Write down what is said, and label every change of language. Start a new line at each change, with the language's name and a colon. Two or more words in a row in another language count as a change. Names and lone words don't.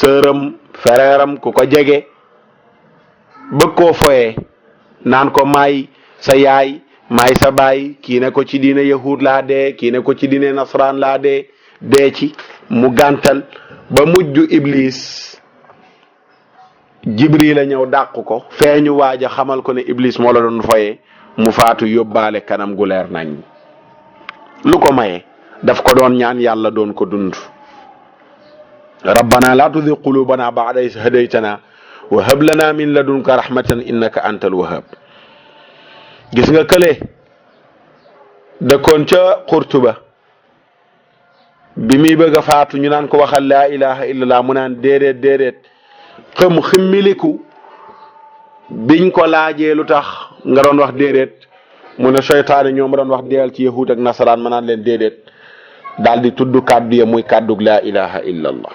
Wolof: fereeram ku ko jege bëgg koo foyee naan ko maay sa yaay maay sa baay, kii ne ko ci diine yahud laa dee, kii ne ko ci diine nasraan laa dee ci mu gàntal ba mujj iblis jibril a ñëw dàq ko feeñu waaj a xamal ko ne iblis moo la doon foye mu faatu yóbbaale kanam gu leer nañ. lu ko maye daf ko doon ñaan yàlla doon ko dund.
Arabic: ربنا لا تزغ قلوبنا بعد إذ هديتنا وهب لنا من لدنك رحمة إنك أنت الوهاب.
Wolof: gis nga kële dëkkoon ca Qurtuba bi muy bëgg a faatu ñu naan ko waxal
Arabic: لا إله إلا الله
Wolof: mu naan déedéet ximmiliku biñ ko laajee lu tax nga doon wax déedéet mu ne seytaane ñoom doon wax deel ci yahud ak nasaraan ma naan leen déedéet daal di tudd kàddu ya muy kàddug
Arabic: لا إله إلا الله.